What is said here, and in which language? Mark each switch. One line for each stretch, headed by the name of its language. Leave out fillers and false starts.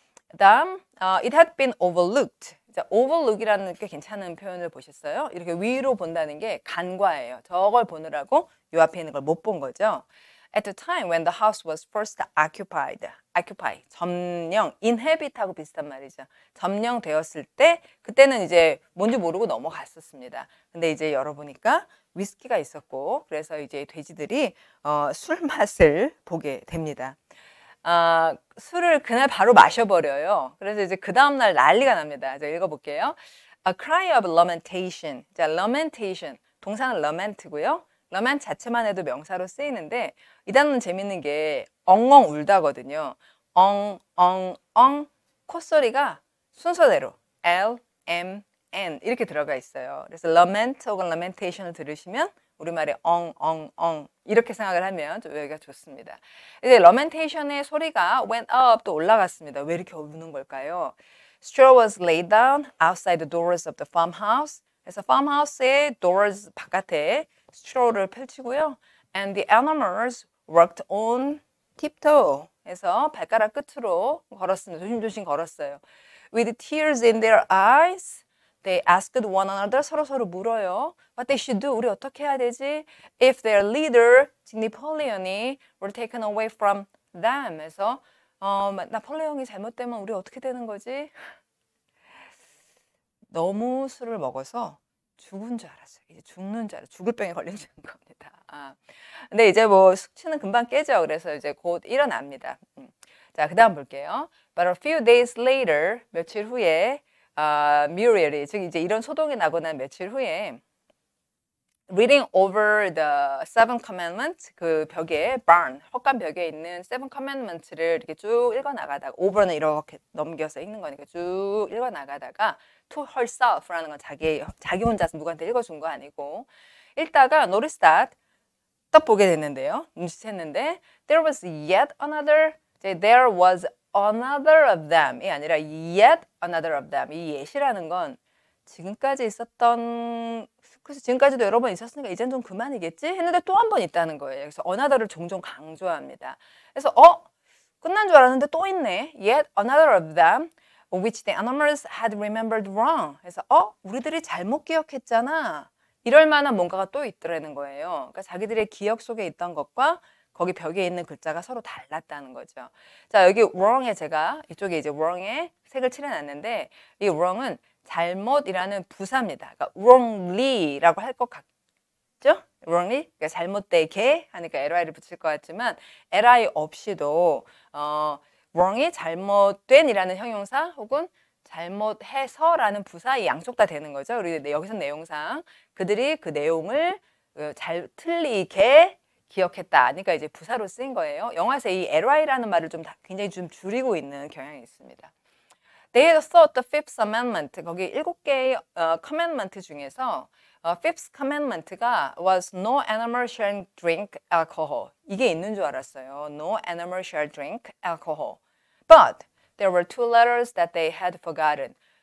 English: 그다음 it had been overlooked.
Korean: 자, overlook이라는 꽤 괜찮은 표현을 보셨어요? 이렇게 위로 본다는 게 간과예요. 저걸 보느라고 요 앞에 있는 걸 못 본 거죠.
English: At the time when the house was first occupied,
Korean: 점령, inhabit하고 비슷한 말이죠. 점령되었을 때 그때는 이제 뭔지 모르고 넘어갔었습니다. 근데 이제 열어보니까 위스키가 있었고 그래서 이제 돼지들이 술 맛을 보게 됩니다. 술을 그날 바로 마셔버려요. 그래서 이제 그 다음날 난리가 납니다. 제가 읽어볼게요.
English: A cry of lamentation. 자, lamentation.
Korean: 동사는 lament고요. lament 자체만 해도 명사로 쓰이는데 이 단어는 재밌는 게 엉엉 울다거든요. 엉엉엉 콧소리가 순서대로 L, M, N 이렇게 들어가 있어요. 그래서 lament 혹은 lamentation을 들으시면 우리말에 엉엉엉 이렇게 생각을 하면 좀 여기가 좋습니다. 이제 lamentation의 소리가 went up 또 올라갔습니다. 왜 이렇게 우는 걸까요?
English: Straw was laid down outside the doors of the farmhouse.
Korean: 그래서 farmhouse의 doors 바깥에 straw를 펼치고요.
English: And the animals worked on tiptoe.
Korean: 해서 발가락 끝으로 걸었습니다. 조심조심 걸었어요.
English: With tears in their eyes, they asked one another.
Korean: 서로 물어요.
English: What they should do.
Korean: 우리 어떻게 해야 되지?
English: If their leader, 나폴레옹이 were taken away from them.
Korean: 해서 나폴레옹이 잘못되면 우리 어떻게 되는 거지? 너무 술을 먹어서 죽은 줄 알았어요. 이제 죽는 줄 알았어요. 죽을 병에 걸린 줄 겁니다. 근데 이제 뭐 숙취는 금방 깨죠. 그래서 이제 곧 일어납니다. 자, 그 다음 볼게요. But a few days later, 며칠 후에 Muriel이, 즉 이제 이런 소동이 나고 난 며칠 후에
English: reading over the seven commandments
Korean: 그 벽에 barn 헛간 벽에 있는 seven commandments를 이렇게 쭉 읽어 나가다가 over는 이렇게 넘겨서 읽는 거니까 쭉 읽어 나가다가 to herself라는 건 자기 혼자서 누구한테 읽어준 거 아니고 읽다가 notice that 딱 보게 됐는데요. 눈치챘는데
English: there was yet another, there was another of them이 아니라 yet another of them.
Korean: 이 yet이라는 건 지금까지 있었던, 그래서 지금까지도 여러 번 있었으니까 이젠 좀 그만이겠지 했는데 또 한 번 있다는 거예요. 그래서 another를 종종 강조합니다. 그래서 끝난 줄 알았는데 또 있네.
English: Yet another of them which the animals had remembered wrong.
Korean: 그래서 우리들이 잘못 기억했잖아. 이럴 만한 뭔가가 또 있더라는 거예요. 그러니까 자기들의 기억 속에 있던 것과 거기 벽에 있는 글자가 서로 달랐다는 거죠. 자, 여기 wrong에 제가 이쪽에 이제 wrong에 색을 칠해놨는데 이 wrong은 잘못이라는 부사입니다. 그러니까 wrongly라고 할 것 같죠? wrongly, 그러니까 잘못되게 하니까 ly를 붙일 것 같지만 ly 없이도 wrong이 잘못된이라는 형용사 혹은 잘못해서라는 부사 이 양쪽 다 되는 거죠. 우리 여기서 내용상 그들이 그 내용을 틀리게 기억했다. 그러니까 이제 부사로 쓰인 거예요. 영화에서 이 ly라는 말을 굉장히 좀 줄이고 있는 경향이 있습니다.
English: They had thought the Fifth Amendment,
Korean: 거기 7개의
English: commandment 중에서 Fifth Commandment가 was no animal shall drink alcohol.
Korean: 이게 있는 줄 알았어요.
English: No animal shall drink alcohol. But there were two letters that they had forgotten.